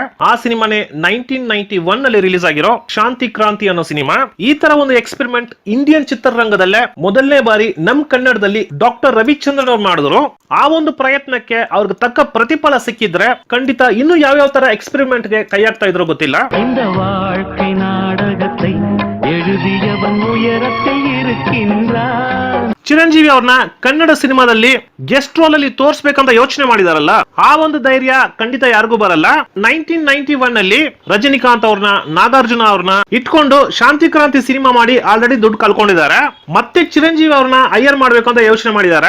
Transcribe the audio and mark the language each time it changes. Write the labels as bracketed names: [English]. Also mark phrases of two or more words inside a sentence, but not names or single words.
[Kannada] ಆ ಸಿನಿಮಾನೇ 1991 ನಲ್ಲಿ ರಿಲೀಸ್ ಆಗಿರೋ ಶಾಂತಿ ಕ್ರಾಂತಿ ಅನ್ನೋ ಸಿನಿಮಾ. ಈ ತರ ಒಂದು ಎಕ್ಸ್ಪೆರಿಮೆಂಟ್ ಇಂಡಿಯನ್ ಚಿತ್ರರಂಗದಲ್ಲೇ ಮೊದಲನೇ ಬಾರಿ ನಮ್ ಕನ್ನಡದಲ್ಲಿ ಡಾಕ್ಟರ್ ರವಿಚಂದ್ರನ್ ಅವ್ರು ಮಾಡಿದ್ರು. ಆ ಒಂದು ಪ್ರಯತ್ನಕ್ಕೆ ಅವ್ರಿಗೆ ತಕ್ಕ ಪ್ರತಿಫಲ ಸಿಕ್ಕಿದ್ರೆ ಖಂಡಿತ ಇನ್ನು ಯಾವ್ಯಾವ ತರ ಎಕ್ಸ್ಪೆರಿಮೆಂಟ್ ಗೆ ಕೈ ಹಾಕ್ತಾ ಇದ್ರು ಗೊತ್ತಿಲ್ಲ. [Tamil] இந்த வாழ்க்கை நாடகத்தை எழுதியவன் உயரத்தில் இருக்கின்றான். [Kannada] ಚಿರಂಜೀವಿ ಅವ್ರನ್ನ ಕನ್ನಡ ಸಿನಿಮಾದಲ್ಲಿ [English] guest role [Kannada] ಅಲ್ಲಿ ತೋರಿಸಬೇಕಂತ ಯೋಚನೆ ಮಾಡಿದಾರಲ್ಲ, ಆ ಒಂದು ಧೈರ್ಯ ಖಂಡಿತ ಯಾರಿಗೂ ಬರಲ್ಲ. 1991 ನಲ್ಲಿ ರಜನಿಕಾಂತ್ ಅವ್ರನ್ನ, ನಾಗಾರ್ಜುನ ಅವ್ರನ್ನ ಇಟ್ಕೊಂಡು ಶಾಂತಿ ಕ್ರಾಂತಿ ಸಿನಿಮಾ ಮಾಡಿ ಆಲ್ರೆಡಿ ದುಡ್ಡು ಕಳ್ಕೊಂಡಿದ್ದಾರೆ. ಮತ್ತೆ ಚಿರಂಜೀವಿ ಅವ್ರನ್ನ ಹೈಯರ್ ಮಾಡ್ಬೇಕು ಅಂತ ಯೋಚನೆ ಮಾಡಿದ್ದಾರೆ.